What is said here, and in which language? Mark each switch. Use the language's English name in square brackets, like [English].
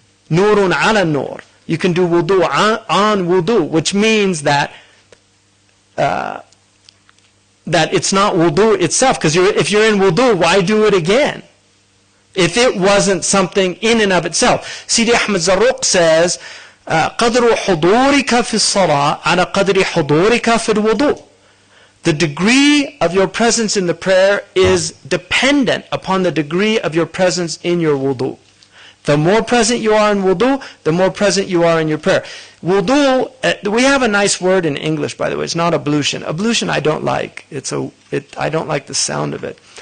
[English] Nurun ala nur. You can do wudu on wudu, which means that that it's not wudu itself. Because if you're in wudu, why do it again? If it wasn't something in and of itself. [Arabic] Sidi Ahmed Zarruq says, قدر حضورك في الصلاة على قدر حضورك في الوضوء. [English] The degree of your presence in the prayer is dependent upon the degree of your presence in your wudu. The more present you are in wudu, the more present you are in your prayer. Wudu, we have a nice word in English, by the way. It's not ablution. Ablution I don't like. I don't like the sound of it.